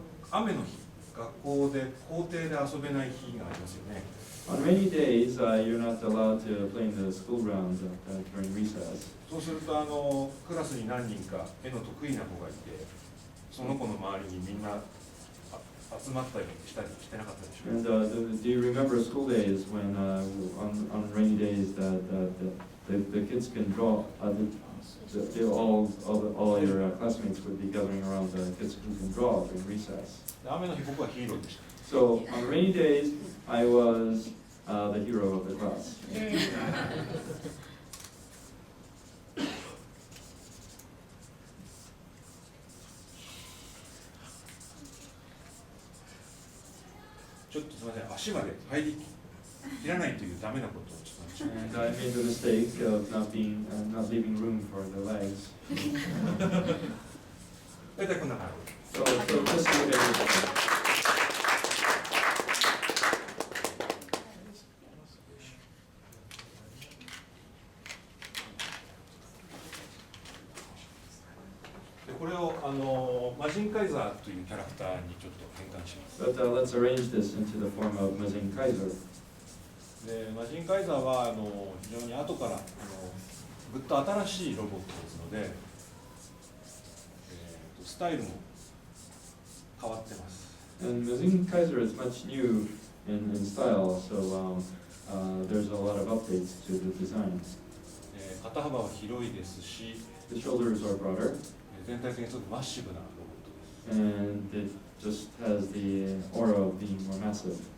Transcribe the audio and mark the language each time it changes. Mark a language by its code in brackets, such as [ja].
[ja] 雨の日、学校で校庭で遊べない日がありますよね。 [en] On rainy days, you're not allowed to play in the school grounds during recess. [ja] そうするとクラスに何人か絵の得意な子がいて、その子の周りにみんな集まったりしたりしてなかったでしょう。 [en] And do you remember school days when on rainy days that the kids can draw? All your classmates would be gathering around the kids who can draw during recess. [ja] 雨の日僕はヒーローでした。 [en] So on rainy days, I was the hero of the class. [ja] ちょっとすみません、足まで入りきらないというダメなことをちょっと。 [en] And I made the mistake of not leaving room for the legs. [ja] 大体こんな感じ。 [en] So just look at it. [ja] これをマジンカイザーというキャラクターにちょっと変換します。 [en] But let's arrange this into the form of Mazin Kaiser. [ja] でマジンカイザーは非常に後からぐっと新しいロボットですので、スタイルも変わってます。 [en] And Mazin Kaiser is much new in style, so there's a lot of updates to the design. [ja] 肩幅は広いですし、 [en] The shoulders are broader, [ja] 全体的にすごくマッシブなロボットです。 [en] and it just has the aura of being more massive.